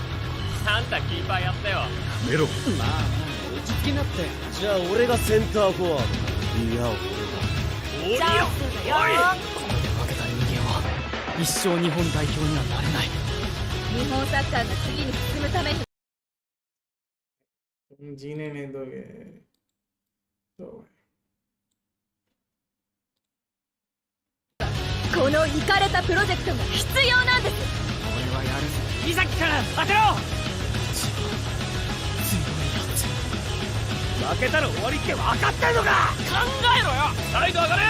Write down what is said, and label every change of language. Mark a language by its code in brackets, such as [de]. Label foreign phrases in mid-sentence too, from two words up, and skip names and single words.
[ja] あんたキーパーやったよ。やめろ。まあ落ち着きなって。じゃあ俺がセンターフォワード。いや俺が。チャンスだよ。ここで負けた人間は一生日本代表にはなれない。日本サッカーが次に進むために。 [hi] जीने नहीं दोगे तो [ja] このイカれたプロジェクトが必要なんです。俺はやる。伊崎から当てろ。負けたら終わりって分かってんのか。考えろよ。サイド上がれ。